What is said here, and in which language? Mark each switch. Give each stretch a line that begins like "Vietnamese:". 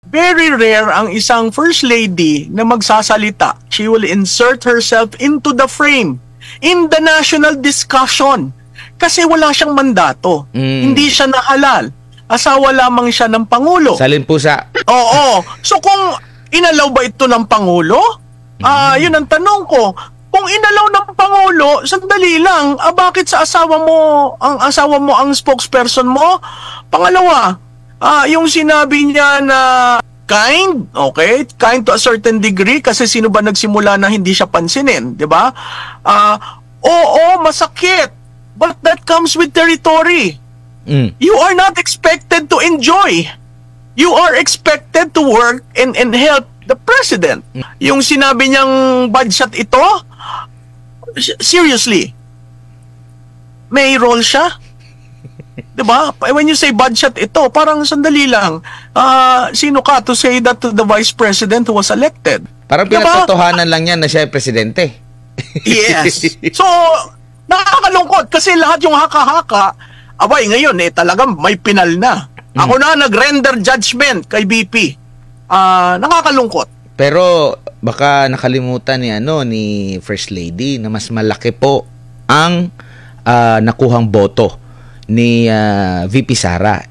English: very rare
Filipino: ang isang first lady na magsasalita.
English: She will insert herself into the frame, in the national discussion.
Filipino: Kasi wala siyang mandato. Hindi siya nahalal. Asawa lamang siya ng Pangulo. Salin pusa. Oo. So kung inalaw ba ito ng Pangulo? Yun ang tanong ko. Kung inalaw ng Pangulo, sandali lang, bakit sa asawa mo ang spokesperson mo? Pangalawa, yung sinabi niya na kind, okay?
English: Kind to a certain degree
Filipino: kasi sino ba nagsimula na hindi siya pansinin, di ba? Oo, masakit.
English: But that comes with territory. You are not expected to enjoy. You are expected to work and help the president.
Filipino: Yung sinabi niyang bad shot ito, seriously, may role siya? Diba?
English: When you say bad shot
Filipino: ito, parang sandali lang. Sino ka
English: to say that to the vice president who was elected?
Filipino: Parang pinatotohanan lang yan na siya ay presidente. Yes. So, nakakalungkot kasi lahat yung haka-haka, abay ngayon talagang may pinal na. Ako na nag-render judgment kay BP. Nakakalungkot. Pero baka nakalimutan ni First Lady na mas malaki po ang nakuhang boto ni VP Sara.